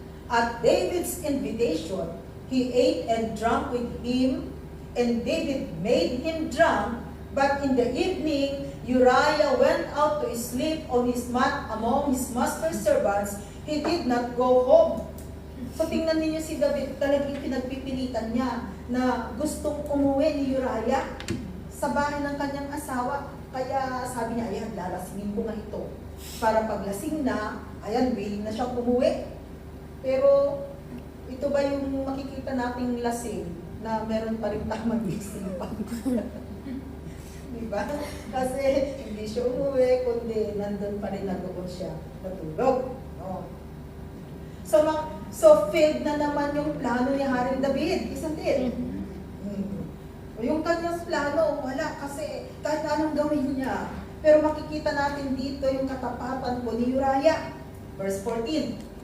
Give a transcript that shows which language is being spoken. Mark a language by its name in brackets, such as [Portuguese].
[English] At David's invitation, he ate and drank with him, and David made him drunk. But in the evening, Uriah went out to sleep on his mat among his master's servants. He did not go home. [Filipino] So tingnan niyo si David, talagang pinagpipilitan niya na gustong umuwi ni Uriah sa bahay ng kanyang asawa. Kaya sabi niya, ayan, lalasingin ko nga ito. Para paglasing na, ayan, willing na siyang umuwi. Pero ito ba yung makikita nating lasing na meron pa rin tamang gising pa? Diba? Kasi hindi siya umuwi, kundi nandun pa rin nadoon siya natulog. No? So failed na naman yung plano ni Haring David, [English] isn't it? [Filipino] Yung kanyang plano, wala kasi kahit anong gawin niya. Pero makikita natin dito yung katapatan po ni Uriah. [English] Verse 14.